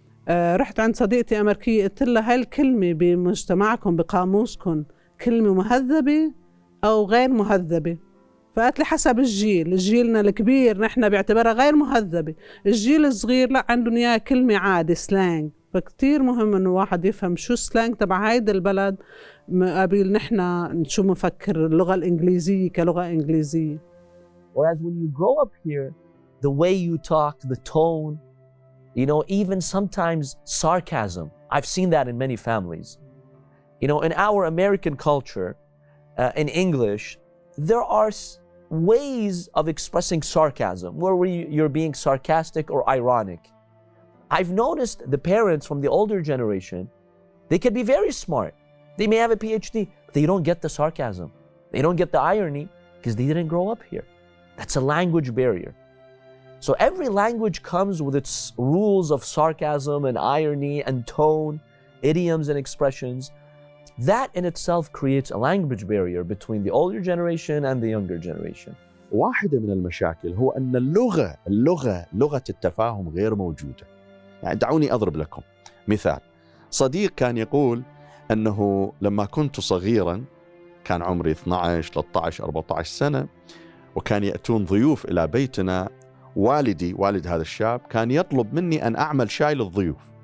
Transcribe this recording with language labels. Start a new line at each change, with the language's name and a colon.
Arabic: رحت عند صديقتي أمريكية قلت لها هاي الكلمة بمجتمعكم بقاموسكم كلمة مهذبة أو غير مهذبة؟ فقالت لي حسب الجيل، جيلنا الكبير نحن بيعتبرها غير مهذبة، الجيل الصغير لا عندهم إياها كلمة عادي سلانج. فكتير مهم إنه واحد يفهم شو سلانج تبع هيدا البلد قبل نحن شو مفكر اللغة الإنجليزية كلغة إنجليزية.
English: Whereas when you grow up here, the way you talk, the tone, you know, even sometimes sarcasm. I've seen that in many families. You know, in our American culture, in English, there are ways of expressing sarcasm where you're being sarcastic or ironic. I've noticed the parents from the older generation, they could be very smart. They may have a PhD, but they don't get the sarcasm. They don't get the irony because they didn't grow up here. That's a language barrier. So every language comes with its rules of sarcasm and irony and tone, idioms and expressions. That in itself creates a language barrier between the older generation and the younger generation.
Arabic: واحدة من المشاكل هو أن لغة التفاهم غير موجودة. يعني دعوني أضرب لكم مثال. صديق كان يقول أنه لما كنت صغيرا، كان عمري 12 13 14 سنة، وكان يأتون ضيوف إلى بيتنا، والد هذا الشاب كان يطلب مني أن أعمل شاي للضيوف.